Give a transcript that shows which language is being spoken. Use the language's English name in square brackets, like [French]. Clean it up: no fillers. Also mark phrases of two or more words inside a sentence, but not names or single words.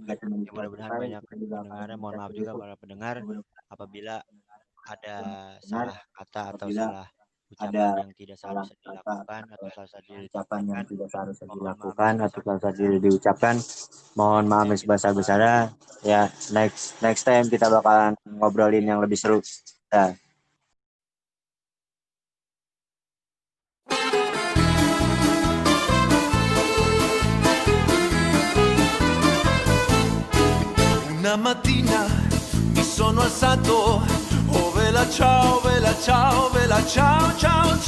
[Indonesian] Ya, mudah-mudahan banyak pendengarnya. Mohon maaf juga para pendengar apabila ada salah kata atau salah ucapan yang tidak seharusnya dilakukan atau seharusnya ucapan yang diucapkan. tidak seharusnya Mohon maaf dilakukan atau sebesar-besarnya. seharusnya diucapkan, mohon maaf sebesar-besarnya. Ya, [English] next time [Indonesian] kita bakalan ngobrolin yang lebih seru. Nah. [Italian] Una mattina mi sono alzato, oh vela ciao, ciao, ciao.